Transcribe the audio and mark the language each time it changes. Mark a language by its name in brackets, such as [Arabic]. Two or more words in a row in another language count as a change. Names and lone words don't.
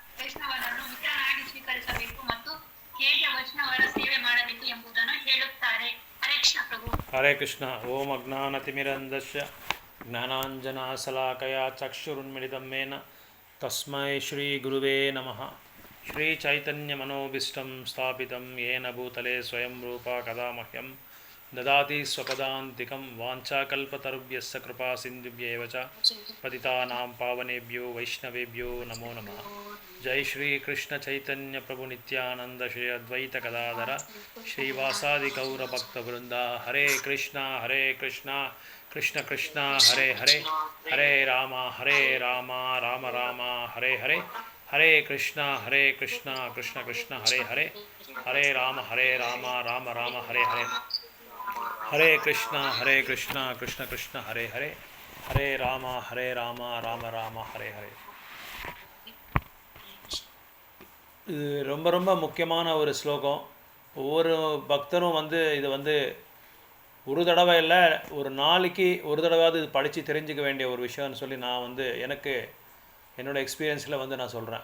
[Kannada] ವೈಷ್ಣವರನ್ನು ಮಿತ್ರನಾಗಿ ಸ್ವೀಕರಿಸಬೇಕು ಮತ್ತು ಹೇಗೆ ವೈಷ್ಣವರ ಸೇವೆ ಮಾಡಬೇಕು ಎಂಬುದನ್ನು ಹೇಳುತ್ತಾರೆ. ಹರೇ ಕೃಷ್ಣ ಪ್ರಭು. ಹರೇ ಕೃಷ್ಣ. [Sanskrit] ಓಂ ಅಜ್ಞಾನತಿಮಿರಂಧಸ್ಯ ಜ್ಞಾನಾಂಜನಶಲಾಕಯಾ ಚಕ್ಷುರುನ್ಮಿಲಿತಂ ಯೇನ ತಸ್ಮೈ ಶ್ರೀ ಗುರುವೇ ನಮಃ. ಶ್ರೀ ಚೈತನ್ಯ ಮನೋಭೀಷ್ಟಂ ಸ್ಥಾಪಿತಂ ಯೇನ ಭೂತಲೆ ಸ್ವಯಂ ರೂಪ ಕದಾ ಮಹ್ಯಂ ದದಾತಿ ಸ್ವಪದಾಂತಿಕಂ ವಾಂಛಾಕಲ್ಪತರುಭ್ಯಸ್ಯ ಕೃಪಾ ಸಿಂಧುಭ್ಯೇವ ಚ ಪತಿತಾನಾಂ ಪಾವನೇಭ್ಯೋ ವೈಷ್ಣವೇಭ್ಯೋ ನಮೋ ನಮಃ. ಜೈ ಶ್ರೀ ಕೃಷ್ಣ ಚೈತನ್ಯ ಪ್ರಭು ನಿತ್ಯಾನಂದ ಶ್ರೀ ಅದ್ವೈತ ಗದಾಧರ ಶ್ರೀವಾಸಾದಿ ಗೌರ ಭಕ್ತ ವೃಂದ. ಹರೇ ಕೃಷ್ಣ ಕೃಷ್ಣ ಕೃಷ್ಣ ಹರೇ ಹರೇ, ಹರೇ ರಾಮ ರಾಮ ರಾಮ ಹರೇ ಹರೇ, ಹರೇ ಕೃಷ್ಣ ಕೃಷ್ಣ ಕೃಷ್ಣ ಹರೇ ಹರೇ, ಹರೇ ರಾಮ ರಾಮ ರಾಮ ಹರೇ ಹರೇ, ಹರೇ ಕೃಷ್ಣ ಕೃಷ್ಣ ಕೃಷ್ಣ ಹರೇ ಹರೇ, ಹರೇ ರಾಮ ರಾಮ ರಾಮ ஹரே ஹரே. [Tamil] இது ரொம்ப ரொம்ப முக்கியமான ஒரு ஸ்லோகம். ஒவ்வொரு பக்தரும் இது ஒரு தடவை இல்லை, ஒரு நாளைக்கு ஒரு தடவையாவது இது படித்து தெரிஞ்சுக்க வேண்டிய ஒரு விஷயம்னு சொல்லி நான் எனக்கு என்னோடய எக்ஸ்பீரியன்ஸில் நான் சொல்கிறேன்.